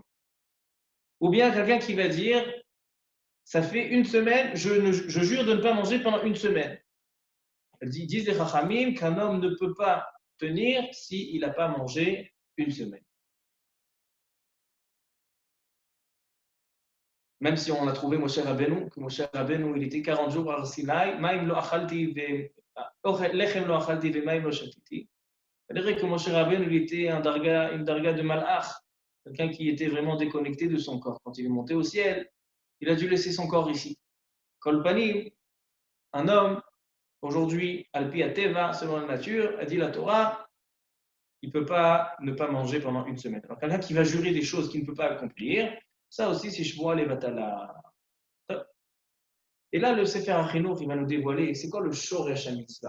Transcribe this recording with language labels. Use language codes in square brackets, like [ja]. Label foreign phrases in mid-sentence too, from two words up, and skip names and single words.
[fr] Ou bien quelqu'un qui va dire, ça fait 1 semaine, je jure de ne pas manger pendant 1 semaine. Disent les Chachamim qu'un homme ne peut pas tenir s'il n'a pas mangé 1 semaine. Même si on a trouvé Moshe Rabbeinu, que Moshe Rabbeinu, il était 40 jours à Sinaï, [he] מים לא אכלתי לחם לא אכלתי ומים לא שתיתי. [fr] C'est-à-dire que Moshe Rabbeinu, il était une darga de malach, quelqu'un qui était vraiment déconnecté de son corps. Quand il est monté au ciel, il a dû laisser son corps ici. [he] כל פנים, [fr] un homme, aujourd'hui, [he] על פי הטבע, [fr] selon la nature, a dit la Torah, il ne peut pas ne pas manger pendant 1 semaine. Alors quelqu'un qui va jurer des choses qu'il ne peut pas accomplir, ça aussi, c'est [he] שבועה לבטלה. [fr] Et là, le Sefer HaChinuch, il va nous dévoiler, c'est quoi le [he] שורש המצוה?